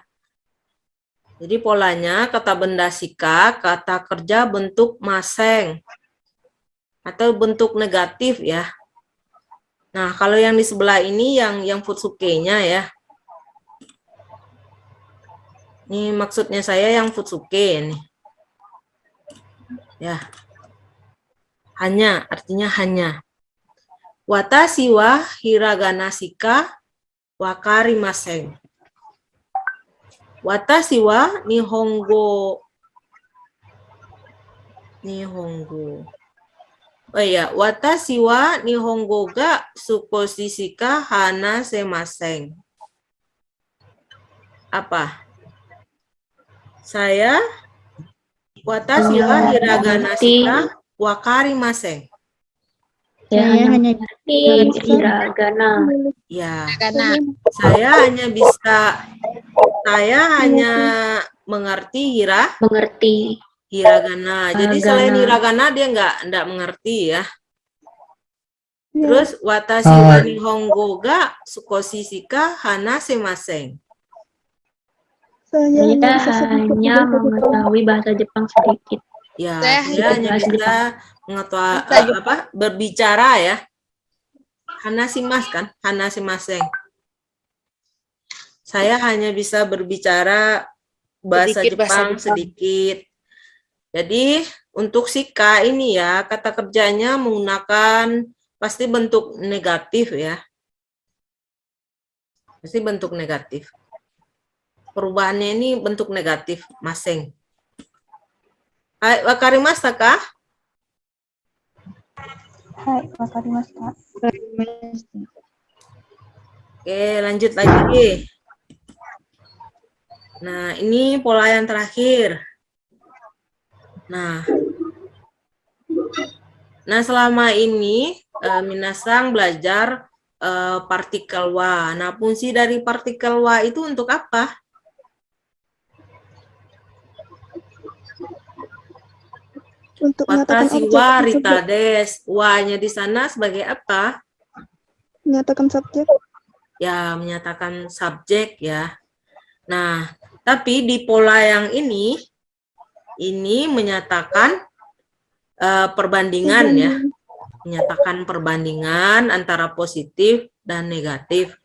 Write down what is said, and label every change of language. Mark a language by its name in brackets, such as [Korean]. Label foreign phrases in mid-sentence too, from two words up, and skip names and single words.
[Indonesian] Jadi polanya kata benda sika, kata kerja bentuk maseng atau bentuk negatif ya. Nah, kalau yang di sebelah ini yang futsuke-nya ya. Ini maksudnya saya yang futsuke nih. Ya. Hanya, artinya hanya. [Japanese] 私はひらがなしか分かりません. 私は日本語. [Indonesian] Oh iya, [Japanese] 私は日本語が少ししか話せません. [Indonesian] Apa? [Japanese] Saya 私はひらがなしか分かりません. [Indonesian] Saya hanya hiragana. Ya, saya hanya mengerti hiragana. Jadi selain hiragana dia nggak mengerti ya. [Japanese] Terus 私は日本語が少ししか話せません. [Indonesian] Saya hanya mengetahui bahasa Jepang sedikit. Ya, saya hanya bisa berbicara ya. [Japanese] Hanashimasu kan? Hanashimasen. [Indonesian] Saya hanya bisa berbicara bahasa Jepang sedikit. Jadi untuk shika ini ya, kata kerjanya menggunakan pasti bentuk negatif ya. Pasti bentuk negatif. Perubahannya ini bentuk negatif, maseng. [Japanese] はい、分かりましたか? はい、分かりました. [Indonesian] Oke, lanjut lagi. Nah, ini pola yang terakhir. Nah, selama ini minasang belajar partikel wa. Nah, fungsi dari partikel wa itu untuk apa? Untuk menyatakan [Japanese] Watashi [Indonesian] objek. [Japanese] はリタです. [Indonesian] Wa-nya di sana sebagai apa? Menyatakan subjek. Ya, menyatakan subjek ya. Nah, tapi di pola yang ini menyatakan perbandingan ya. Menyatakan perbandingan antara positif dan negatif.